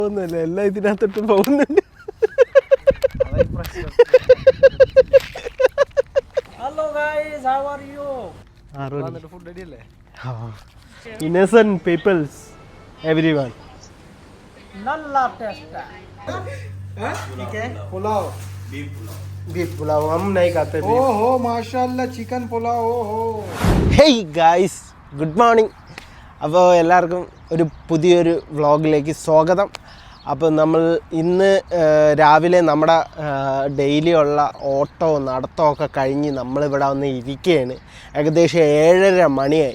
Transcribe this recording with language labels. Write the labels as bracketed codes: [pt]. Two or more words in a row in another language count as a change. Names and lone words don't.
[ml] എല്ലാം ഇതിനകത്തോട്ട് പോകുന്നുണ്ട്. [en] Hello guys, how are you? Food ready അല്ലേ? Innocent peoples, everyone. [ml] നല്ല ടേസ്റ്റ്. [hi] ठीक है पुलाव Beef pulao हम नहीं खाते beef. ओहो माशाल्लाह चिकन पुलाव ओहो [en] Hey guys, good morning. [ml] അപ്പോൾ എല്ലാവർക്കും ഒരു പുതിയൊരു വ്ളോഗിലേക്ക് സ്വാഗതം. അപ്പോൾ നമ്മൾ ഇന്ന് രാവിലെ നമ്മുടെ ഡെയിലി ഉള്ള ഓട്ടവും നടത്തമൊക്കെ കഴിഞ്ഞ് നമ്മളിവിടെ വന്ന് ഇരിക്കുകയാണ്. ഏകദേശം 7:30 മണിയായി.